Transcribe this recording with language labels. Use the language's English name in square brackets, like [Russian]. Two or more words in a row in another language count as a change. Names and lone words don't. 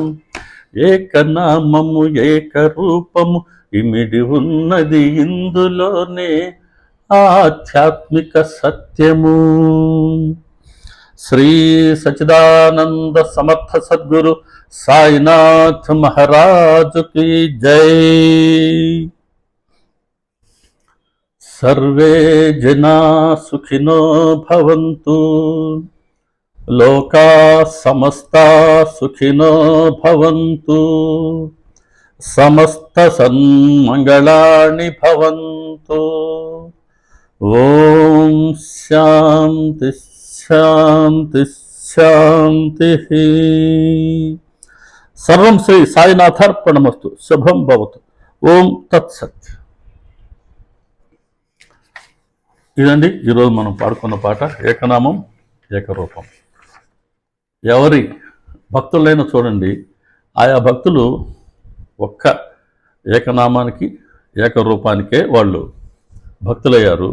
[Telugu] ఏకనామము ఏకరూపము, ఇమిడి ఉన్నది ఇందులోనే ఆధ్యాత్మిక సత్యము. శ్రీ సచ్చిదానంద సమర్థ సద్గురు సాయినాథ్ మహారాజు [Hindi] की जय। [Sanskrit] सर्वे जना सुखिनो भवन्तु, लोका समस्ता सुखिनो भवन्तु, समस्त सन्मंगलानि भवन्तु। ओम शांति शांति शांति। सर्वं श्री साईनाथार्पणमस्तु। शुभं भवतु। ఓం తత్సత్। [Telugu] ఇదండి ఈరోజు మనం పాడుకున్న పాట ఏకనామం ఏకరూపం. ఎవరి భక్తులైనా చూడండి, ఆయా భక్తులు ఒక్క ఏకనామానికి ఏకరూపానికే వాళ్ళు భక్తులయ్యారు.